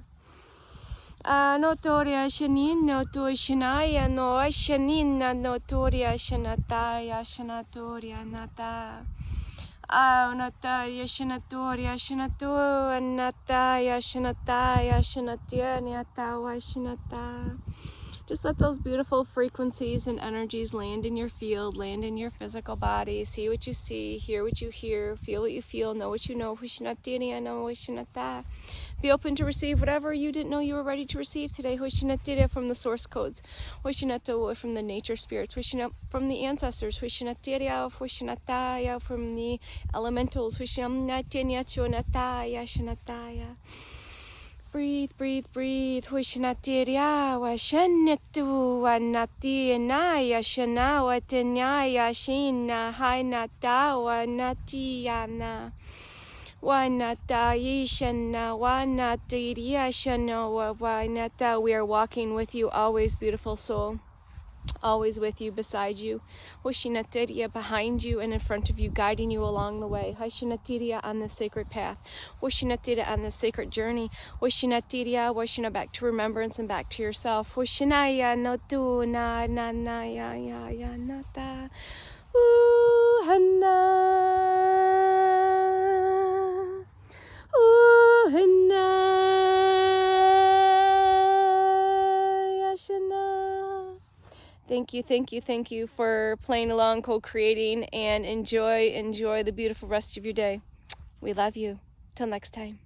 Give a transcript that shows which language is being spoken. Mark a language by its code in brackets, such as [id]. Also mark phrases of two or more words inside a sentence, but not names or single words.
[en] Notoria shanin noto shanaya no shanina notoria shanataya shanatoria nata. Nataria shanatoria shanato nataya shanataya shanatia natawa shanata. Just let those beautiful frequencies and energies land in your field, land in your physical body. See what you see, hear what you hear, feel what you feel, know what you know. Be open to receive whatever you didn't know you were ready to receive today. From the source codes, from the nature spirits, from the ancestors, from the elementals. Breathe, breathe, breathe. Huishanatiria wa shanetu wa nati naya shanawa tenyaya shina hainata wa natiyana. Wa natayishana wa natiria shana wa nata. We are walking with you always, beautiful soul. Always with you, beside you. Washinatiria behind you and in front of you, guiding you along the way. Hashinatiria on this sacred path. Washinatiria on this sacred journey. Washinatiria, washina back to remembrance and back to yourself. Washinaya no tu na na na ya ya ya nata. Hana. Hana. Yashana. Thank you for playing along, co-creating, and enjoy the beautiful rest of your day. We love you. Till next time.